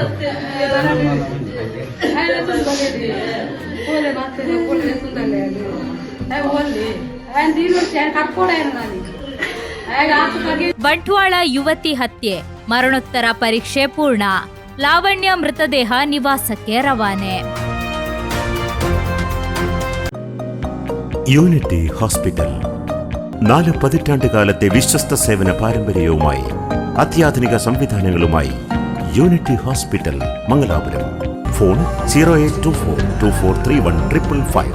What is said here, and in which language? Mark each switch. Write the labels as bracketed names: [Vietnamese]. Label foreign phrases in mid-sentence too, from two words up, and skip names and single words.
[Kannada] ಬಂಟ್ವಾಳ ಯುವತಿ ಹತ್ಯೆ, ಮರಣೋತ್ತರ ಪರೀಕ್ಷೆ ಪೂರ್ಣ. ಲಾವಣ್ಯ ಮೃತದೇಹ ನಿವಾಸಕ್ಕೆ ರವಾನೆ. [Malayalam] യൂണിറ്റി ഹോസ്പിറ്റൽ 4 പതിറ്റാണ്ടുകാലത്തെ വിശ്വസ്ത സേവന പാരമ്പര്യവുമായി അത്യാധുനിക സംവിധാനങ്ങളുമായി യൂണിറ്റി ഹോസ്പിറ്റൽ മംഗലാപുരം. ഫോൺ 0824243155.